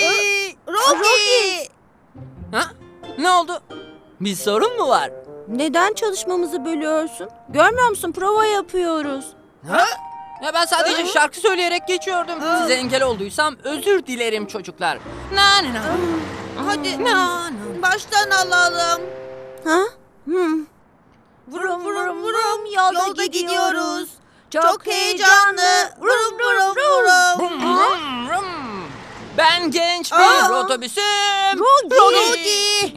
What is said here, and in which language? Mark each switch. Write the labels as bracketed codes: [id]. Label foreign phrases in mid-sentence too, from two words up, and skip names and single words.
[tr] Rogi. Ha? Ne oldu? Bir sorun mu var? Neden çalışmamızı bölüyorsun? Görmüyor musun? Prova yapıyoruz. Ha? Ya ben sadece şarkı söyleyerek geçiyordum. Size engel olduysam özür dilerim çocuklar. Na na na. Hadi Na na. baştan alalım. Ha? Vurum vurum vurum yolda gidiyoruz. Çok heyecanlı. Vurum vurum vurum. Rum, rum. Ben genç bir otobüsüm. Rogi.